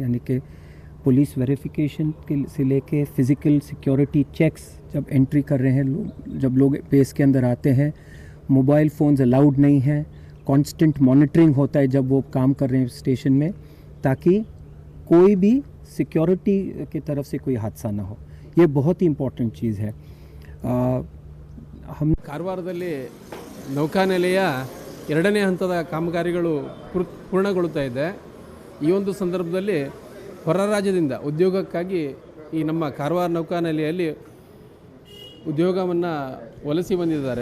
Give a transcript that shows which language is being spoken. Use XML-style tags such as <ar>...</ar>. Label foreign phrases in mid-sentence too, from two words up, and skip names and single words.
<hi>यानी कि</hi> <en>police verification</en> <hi>से लेके</hi> <en>physical security checks</en> <hi>जब एंट्री कर रहे हैं जब लोग बेस के अंदर आते हैं,</hi> <en>mobile phones allowed</en> <hi>नहीं हैं.</hi> <en>constant monitoring</en> <hi>होता है जब वो काम कर रहे हैं स्टेशन में, ताकि कोई भी सिक्योरिटी की तरफ से कोई हादसा ना हो. ये बहुत ही इम्पोर्टेंट चीज़ है. हम</hi> <kn>ಕಾರವಾರದಲ್ಲಿ ನೌಕಾನೆಲೆಯ 2ನೇ ಹಂತದ ಕಾಮಗಾರಿಗಳು ಪೂರ್ಣಗೊಳ್ಳುತ್ತಾ ಇದೆ. ಈ ಒಂದು ಸಂದರ್ಭದಲ್ಲಿ ಹೊರ ರಾಜ್ಯದಿಂದ ಉದ್ಯೋಗಕ್ಕಾಗಿ ಈ ನಮ್ಮ ಕಾರವಾರ ನೌಕಾನೆಲೆಯಲ್ಲಿ ಉದ್ಯೋಗವನ್ನು ವಲಸೆ ಬಂದಿದ್ದಾರೆ.</kn>